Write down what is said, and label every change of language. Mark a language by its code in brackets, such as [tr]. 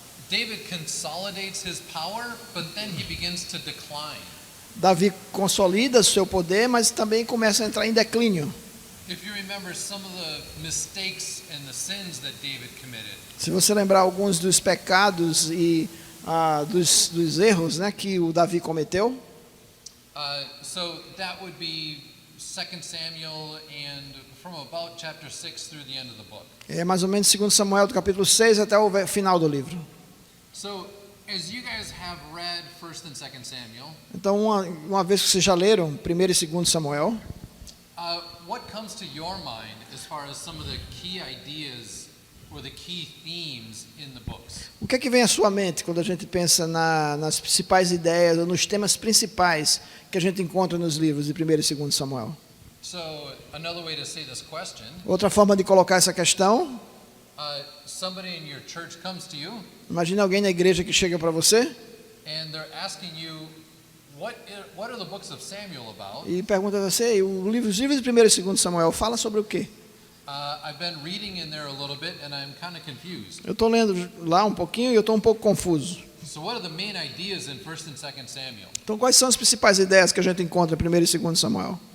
[en] David consolidates his power, but then he begins to decline. [pt] Davi consolida o seu poder, mas também começa a entrar em declínio. [en] If you remember some of the mistakes and the sins that David committed, [pt] Se você lembrar alguns dos pecados e dos erros, né, que o Davi cometeu, [en] so that would be 2 Samuel and from about chapter 6 through the end of the book. [pt] é mais ou menos 2 Samuel do capítulo 6 até o final do livro. [en] So as you guys have read 1st and 2nd Samuel, [pt] Então, uma vez que vocês já leram 1 e 2 Samuel, [en] what comes to your mind as far as some of the key ideas or the key themes in the books? [pt] o que é que vem à sua mente quando a gente pensa nas principais ideias ou nos temas principais que a gente encontra nos livros de 1 e 2 Samuel? [en] So another way to say this question, [pt] Outra forma de colocar essa questão, [en] somebody in your church comes to you [pt] imagine alguém na igreja que chega para você [en] and they're asking you, what are the books of Samuel about? [pt] e pergunta a você, os livros de 1 e 2 Samuel fala sobre o quê? [en] I've been reading in there a little bit and I'm kind of confused. [pt] Eu estou lendo lá um pouquinho e eu estou um pouco confuso. [en] So what are the main ideas in 1st and 2nd Samuel? [pt] Então, quais são as principais ideias que a gente encontra em 1 e 2 Samuel?